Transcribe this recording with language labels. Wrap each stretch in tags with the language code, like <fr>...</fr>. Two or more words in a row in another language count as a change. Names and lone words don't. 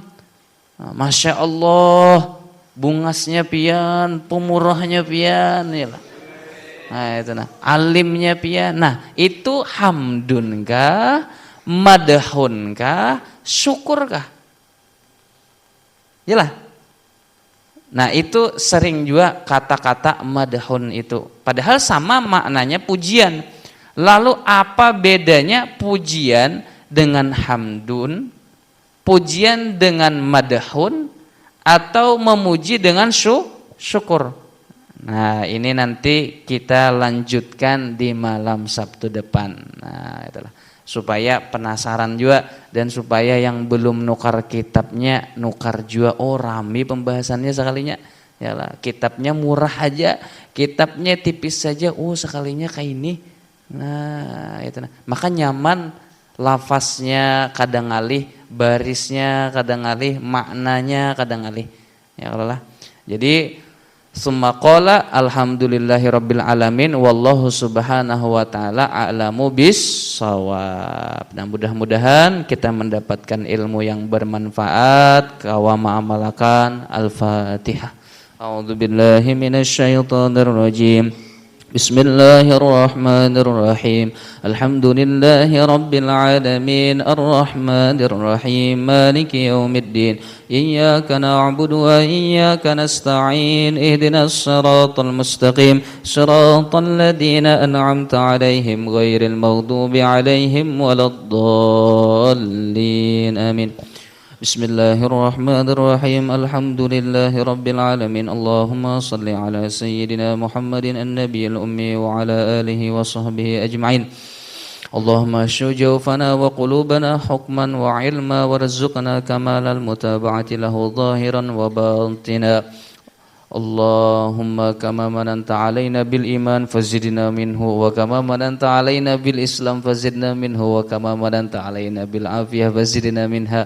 <ar>ما شاء الله,</ar> <bjn>bungasnya pian, pemurahnya pian. Yalah. Nah, itu nah. Alimnya pian. Nah, itu hamdun kah? Madhun kah? Syukur kah? Yalah. Nah, itu sering juga kata-kata madhun itu. Padahal sama maknanya pujian. Lalu apa bedanya pujian dengan hamdun, pujian dengan madhun, atau memuji dengan syukur? Nah, ini nanti kita lanjutkan di malam Sabtu depan. Nah, itulah. Supaya penasaran juga dan supaya yang belum nukar kitabnya nukar juga. Oh, rame pembahasannya sekalinya. Yalah, kitabnya murah aja, kitabnya tipis saja. Oh, sekalinya kayak ini. Nah, itu nah. Maka nyaman, lafaznya kadang alih, barisnya kadang alih, maknanya kadang alih.</bjn> <ar>يا الله. Jadi ثم قال الحمد لله رب العالمين والله سبحانه وتعالى أعلم بالصواب.</ar> <bjn>Nah, mudah-mudahan kita mendapatkan ilmu yang bermanfaat. Kawama amalakan. Al-Fatihah.</bjn> <ar>أعوذ بالله من الشيطان الرجيم. بسم الله الرحمن الرحيم. الحمد لله رب العالمين الرحمن الرحيم مالك يوم الدين. إياك نعبد وإياك نستعين. اهدنا الصراط المستقيم. صراط الذين أنعمت عليهم غير المغضوب عليهم ولا الضالين. Amin. بسم الله الرحمن الرحيم. الحمد لله رب العالمين. اللهم صل على سيدنا محمد النبي الأمي وعلى آله وصحبه أجمعين. اللهم اشف جوفنا وقلوبنا حكما وعلما وارزقنا كمال المتابعة له ظاهرا وباطنا. اللهم كما مننت علينا بالإيمان فزدنا منه وكما مننت علينا بالإسلام فزدنا منه وكما مننت علينا بالعافية فزدنا منها.</ar>